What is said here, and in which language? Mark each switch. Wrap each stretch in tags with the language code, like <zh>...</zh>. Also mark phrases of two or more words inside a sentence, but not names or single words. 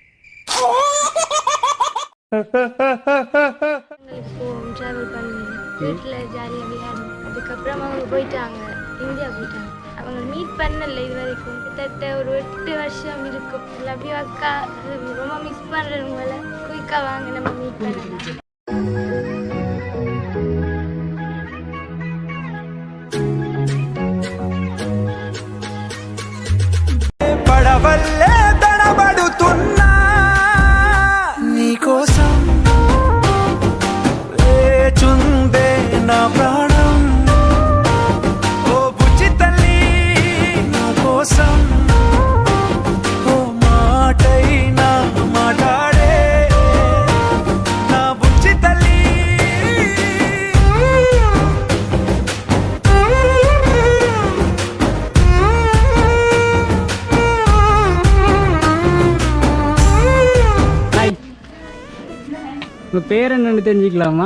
<ta>டிராவல் பண்ணி வீட்டில் ஜாலியாக விளையாடும். அதுக்கப்புறம் அவங்க போயிட்டாங்க, இந்தியா போயிட்டாங்க. அவங்க மீட் பண்ணல இது வரைக்கும். கிட்டத்தட்ட ஒரு 8 வருஷம் இருக்கும். லவ் அக்கா, ரொம்ப மிஸ் பண்ணுறவங்கள குயிக்கா வாங்க நம்ம மீட் பண்ணலாம்.</ta> <te>పడవల్లే తడబడుతున్నా నీ కోసం వేచుందే నా ప్రాణం. ఓ బుజ్జి తల్లి నా కోసం ఓ మాటైనా మాట్లాడే నా బుజ్జి తల్లి.</te> <ta>உங்கள் பேர் என்னன்னு தெரிஞ்சுக்கலாமா?</ta>